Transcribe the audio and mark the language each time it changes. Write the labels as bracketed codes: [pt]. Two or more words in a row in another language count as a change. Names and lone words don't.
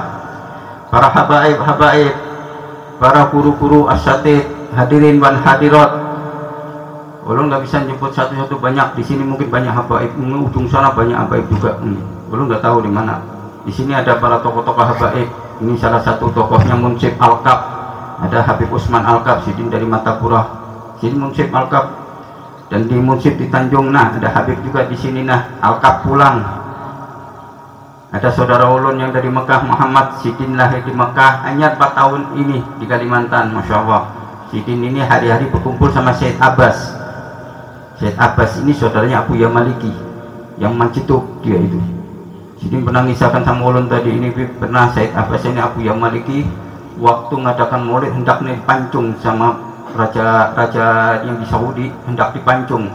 [id] Para habaib, para guru-guru asatid, hadirin wan hadirat, ulun nggak bisa nyebut satu-satu, banyak di sini. Mungkin banyak habaib, ujung sana banyak habaib juga. Ulun nggak tahu di mana. Di sini ada para tokoh-tokoh habaib. Ini salah satu tokohnya Munsib Al-Kab, ada Habib Usman Al-Kab, Sidin dari Matapura, sini Munsib Al-Kab. Dan di Munsib di Tanjung, nah ada Habib juga di sini, nah Al-Kab pulang. Ada saudara ulun yang dari Mekah, Muhammad Sidin, lahir di Mekah, hanya 4 tahun ini di Kalimantan. Masya Allah, Sidin ini hari-hari berkumpul sama Syed Abbas. Syed Abbas ini saudaranya Abu Yamaliki yang Mancituk, dia itu. Sidin pernah ngisahkan sama ulun tadi ini, pernah Syed Abbas ini Abu Yamaliki waktu ngadakan maulid hendak dipancung sama raja yang di Saudi, hendak dipancung.